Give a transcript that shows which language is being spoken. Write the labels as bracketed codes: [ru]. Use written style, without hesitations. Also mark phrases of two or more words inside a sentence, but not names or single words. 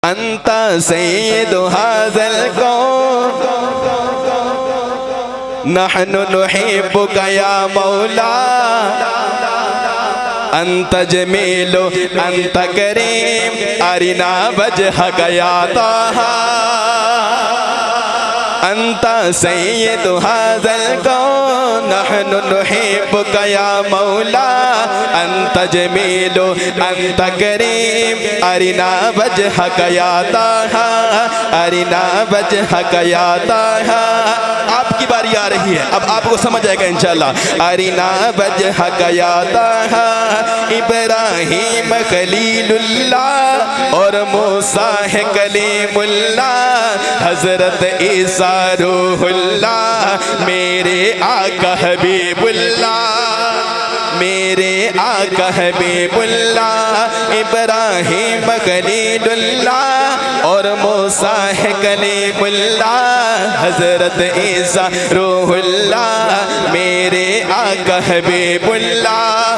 [ar] انت سید هذا الكون نحن نحبك يا مولا انت جمیل انت کریم ارنا وجهك يا طه انت سید هذا الكون نحن نحبك يا مولا انت جمیل انت کریم ارنا وجهك يا طه ارنا وجهك يا طه [ur] آپ کی باری آ رہی ہے، اب آپ کو سمجھ آئے گا انشاءاللہ۔ [ar] ارنا وجهك يا طه [ur] ابراہیم خلیل اللہ اور موسیٰ ہے کلیم اللہ، حضرت عیسیٰ روح اللہ، میرے آقا حبیب اللہ، میرے آقا حبیب اللہ، ابراہیم خلیل اللہ اور موسیٰ ہے کلیم اللہ، حضرت عیسیٰ روح اللہ، میرے آقا حبیب اللہ۔